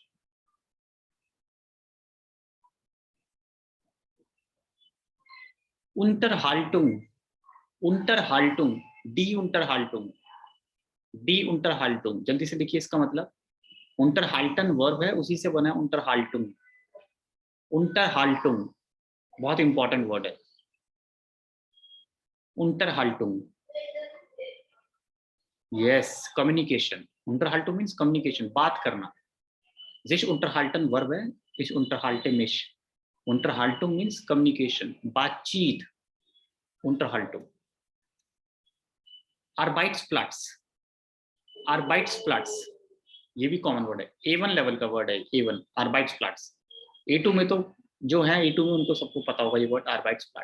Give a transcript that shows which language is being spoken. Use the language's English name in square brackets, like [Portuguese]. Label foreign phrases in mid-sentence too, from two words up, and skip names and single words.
[German] Unterhaltung, Unterhaltung, Die-Unterhaltung, Die-Unterhaltung, [Hindi] जल्दी से देखिए इसका मतलब, Unterhalten वर्ब है, उसी से बना है Unterhaltung। Unterhaltung बहुत [English] important word [Hindi] है, Unterhaltung। [English] yes, communication, Unterhaltung means communication, [Hindi] बात करना। [German] Sich unterhalten [Hindi] वर्ब है, [German] ich unterhalte mich। [English] Unterhaltung means communication, बातचीत, [German] Unterhaltung। Arbeitsplatz, Arbeitsplatz [Hindi] ये भी [English] common word [Hindi] है, A1 लेवल का वर्ड है, A1 Arbeitsplatz। A2 में तो जो है, A2 में उनको सबको पता होगा ये वर्ड Arbeitsplatz।